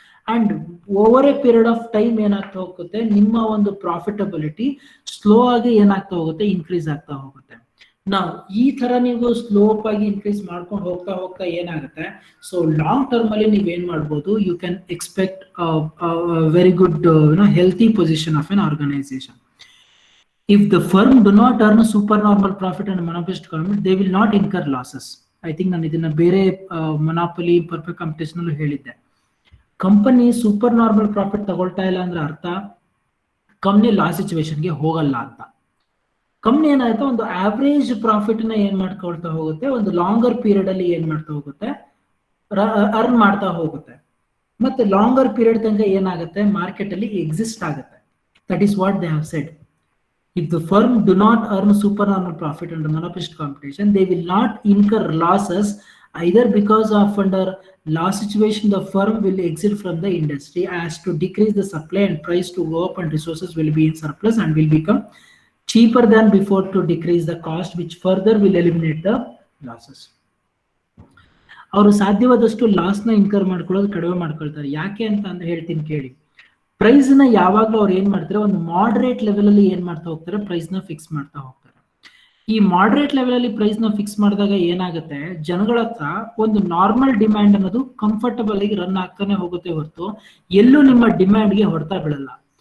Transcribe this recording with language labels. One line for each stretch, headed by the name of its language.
Kannada: And over A period of time ಏನಾಗ್ತಾ ಹೋಗುತ್ತೆ, ನಿಮ್ಮ ಒಂದು ಪ್ರಾಫಿಟಬಿಲಿಟಿ ಸ್ಲೋ ಆಗಿ ಏನಾಗ್ತಾ ಹೋಗುತ್ತೆ, ಇನ್ಕ್ರೀಸ್ ಆಗ್ತಾ ಹೋಗುತ್ತೆ. ನಾವು ಈ ತರ ನೀವು ಸ್ಲೋಪ್ ಆಗಿ ಇನ್ಕ್ರೀಸ್ ಮಾಡ್ಕೊಂಡು ಹೋಗ್ತಾ ಏನಾಗುತ್ತೆ, ಸೊ ಲಾಂಗ್ ಟರ್ಮ್ ಅಲ್ಲಿ ನೀವೇನ್ ಮಾಡ್ಬೋದು,
English: You can expect very good healthy position of an organisation. If the firm do not earn a supernormal profit and monopolistic economy, they will not incur losses. I think
Kannada: ನಾನು ಇದನ್ನ ಬೇರೆ ಮೊನಾಪಲಿ perfect competition ಅಲ್ಲೂ ಹೇಳಿದ್ದೆ. Company super normal profit ತಗೊಳ್ತಾ ಇಲ್ಲ ಅಂದ್ರೆ ಅರ್ಥ company loss ಸಿಚುವೇಶನ್ಗೆ ಹೋಗಲ್ಲ ಅಂತ. ಕಂಪ್ನಿ ಏನಾಯ್ತು, ಒಂದು ಆವರೇಜ್ ಪ್ರಾಫಿಟ್ ನ ಏನ್ ಮಾಡ್ಕೊಳ್ತಾ ಹೋಗುತ್ತೆ, ಒಂದು ಲಾಂಗರ್ ಪೀರಿಯಡ್ ಅಲ್ಲಿ ಏನ್ ಮಾಡ್ತಾ ಹೋಗುತ್ತೆ, ಅರ್ನ್ ಮಾಡ್ತಾ ಹೋಗುತ್ತೆ. ಮತ್ತೆ ಲಾಂಗರ್ ಪೀರಿಯಡ್ ತನಕ ಏನಾಗುತ್ತೆ, ಮಾರ್ಕೆಟ್ ಅಲ್ಲಿ ಎಕ್ಸಿಸ್ಟ್ ಆಗುತ್ತೆ.
English: That is what they have said. If the firm do not earn supernormal profit under monopolistic competition, they will not incur losses either because of under loss situation the firm will exit from the industry as to decrease the supply and price to go up and resources will be in surplus and will become cheaper than before to decrease the cost, which further will eliminate the losses.
Kannada: ಅವರು ಸಾಧ್ಯವಾದಷ್ಟು loss ನ incur ಮಾಡ್ಕೊಳ್ಳೋದು ಕಡಿಮೆ ಮಾಡ್ಕೊಳ್ತಾರೆ. ಯಾಕೆ ಅಂತ ಅಂದ್ರೆ ಹೇಳ್ತೀನಿ ಕೇಳಿ. ಪ್ರೈಸ್ ನ ಯಾವಾಗ್ಲೂ ಅವ್ರು ಏನ್ ಮಾಡ್ತಾರೆ, ಒಂದು ಮಾಡರೇಟ್ ಲೆವೆಲ್ ಅಲ್ಲಿ ಏನ್ ಮಾಡ್ತಾ ಹೋಗ್ತಾರೆ, ಪ್ರೈಸ್ ನ ಫಿಕ್ಸ್ ಮಾಡ್ತಾ ಹೋಗ್ತಾರೆ. ಈ ಮಾಡರೇಟ್ ಲೆವೆಲ್ ಅಲ್ಲಿ ಪ್ರೈಸ್ ನ ಫಿಕ್ಸ್ ಮಾಡಿದಾಗ ಏನಾಗುತ್ತೆ, ಜನಗಳ ಹತ್ರ ಒಂದು ನಾರ್ಮಲ್ ಡಿಮ್ಯಾಂಡ್ ಅನ್ನೋದು ಕಂಫರ್ಟಬಲ್ ಆಗಿ ರನ್ ಆಗ್ತಾನೆ ಹೋಗುತ್ತೆ ಹೊರತು ಎಲ್ಲೂ ನಿಮ್ಮ ಡಿಮ್ಯಾಂಡ್ಗೆ ಹೊಡ್ತಾ ಬೀಳಲ್ಲ.